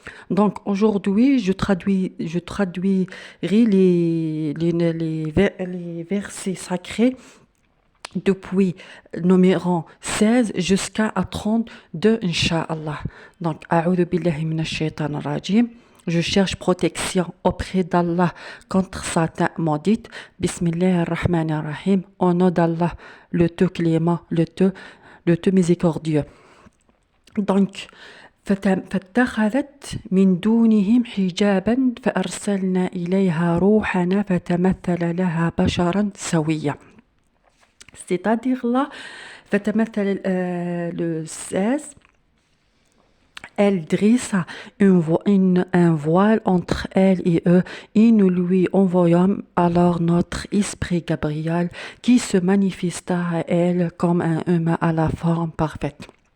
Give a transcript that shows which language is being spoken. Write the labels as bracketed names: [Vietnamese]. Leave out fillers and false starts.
[French] Donc aujourd'hui, je traduirai les versets sacrés depuis numéro 16 jusqu'à 32, Inch'Allah. Donc, [Arabic] A'udhu billahi minash shaitanir rajim. [French] Je cherche protection auprès d'Allah contre Satan maudite. [Arabic] Bismillahir rahmanir rahim. [French] Au nom d'Allah, le tout clément, le tout miséricordieux. [Arabic] Donc, فاتخذت من دونهم حجابا فأرسلنا إليها روحنا فتمثل لها بشرا سويا. [French] C'est-à-dire là, فتمثل le 16, elle dresse un voile entre elle et eux, et nous lui envoyons alors notre esprit Gabriel qui se manifesta à elle comme un humain à la forme parfaite.